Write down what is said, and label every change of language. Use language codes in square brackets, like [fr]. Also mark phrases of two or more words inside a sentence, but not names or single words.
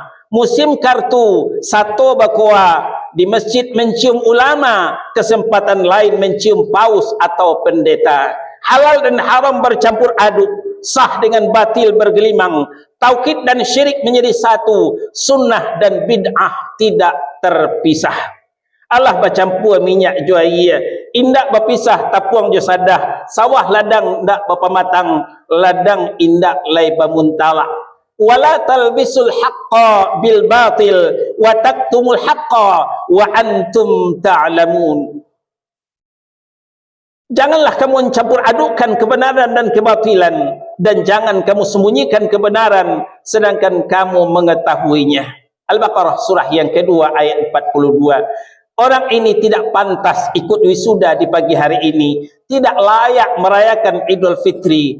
[id] Musim kartu, sato bakoa di masjid mencium ulama, kesempatan lain mencium paus atau pendeta. Halal dan haram bercampur aduk, sah dengan batil bergelimang, tauhid dan syirik menjadi satu, sunnah dan bid'ah tidak terpisah. [min] Allah bercampur minyak juaya, indak berpisah tapuang jo sadah, sawah ladang ndak berpematang, ladang indak lai bamuntala. [ar] ولا تلبسوا الحق بالباطل وتكتموا الحق وأنتم تعلمون. [id] Janganlah kamu mencampur adukkan kebenaran dan kebatilan, dan jangan kamu sembunyikan kebenaran sedangkan kamu mengetahuinya. Al-Baqarah surah yang kedua ayat 42. Orang ini tidak pantas ikut wisuda di pagi hari ini, tidak layak merayakan Idul Fitri.